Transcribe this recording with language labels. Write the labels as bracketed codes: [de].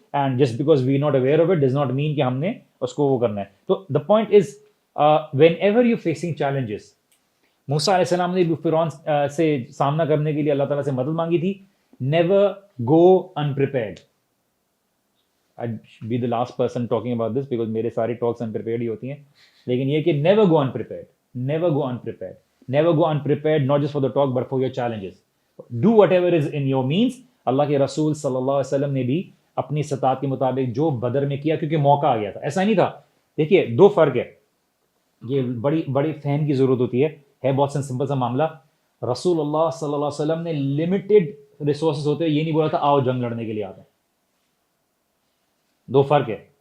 [en] and just because we not aware of it does not mean [ur] کہ ہم نے اس کو وہ کرنا ہے. تو [en] the point is whenever you facing challenges, [ur] موسیٰ علیہ السلام نے بھی فرعون سے سامنا کرنے کے لیے اللہ تعالیٰ سے مدد مانگی تھی. [en] Never go unprepared. I'd be the last person talking about this because [ur] میرے ساری ٹاکس unprepared ہی ہوتی ہیں, لیکن یہ کہ [en] never go unprepared, never go unprepared, never go unprepared not just for the talk but for your challenges. Do whatever is in your means. [ur] اللہ کے رسول صلی اللہ علیہ وسلم نے بھی اپنی استطاعت کے مطابق جو بدر میں کیا, کیونکہ موقع آ گیا تھا, ایسا نہیں تھا. دیکھیے دو فرق ہے, یہ بڑی فہم کی ضرورت ہوتی ہے بہت سمپل سا معاملہ. رسول اللہ صلی اللہ علیہ وسلم نے لمیٹڈ ریسورسز ہوتے ہیں, یہ نہیں بولا تھا آؤ جنگ لڑنے کے لیے آتے ہیں. دو فرق ہے.